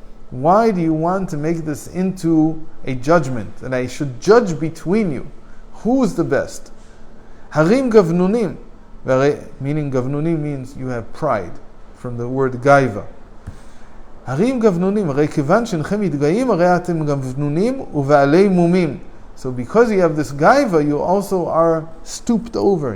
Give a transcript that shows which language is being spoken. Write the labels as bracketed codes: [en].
[en] Why do you want to make this into a judgment? And I should judge between you. Who is the best? [he] Harim gavnunim. [en] Meaning gavnunim means you have pride, from the word gaiva. [he] Harim gavnunim, הרי כיוון שאינכם מתגאים, הרי אתם גבנונים ובעלי מומים. [en] So because you have this gaiva, you also are stooped over.